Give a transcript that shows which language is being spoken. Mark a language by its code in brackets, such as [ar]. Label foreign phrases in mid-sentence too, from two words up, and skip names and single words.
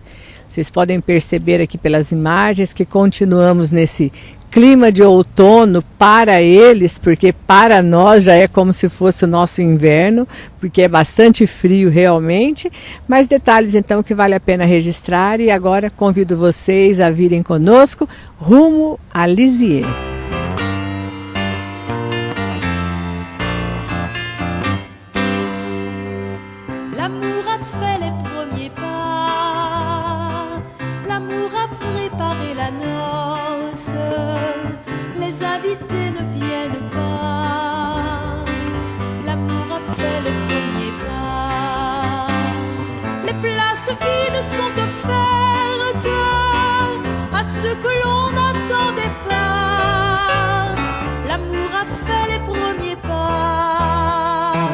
[pt] Vocês podem perceber aqui pelas imagens que continuamos nesse clima de outono para eles, porque para nós já é como se fosse o nosso inverno, porque é bastante frio realmente, mas detalhes então que vale a pena registrar e agora convido vocês a virem conosco rumo a Lisieux. [fr] L'amour a fait les premiers pas, l'amour a préparé la noce, les invités ne viennent pas, l'amour a fait les premiers pas, les places vides sont offertes à ceux que l'on n'attendait pas, l'amour a fait les premiers pas.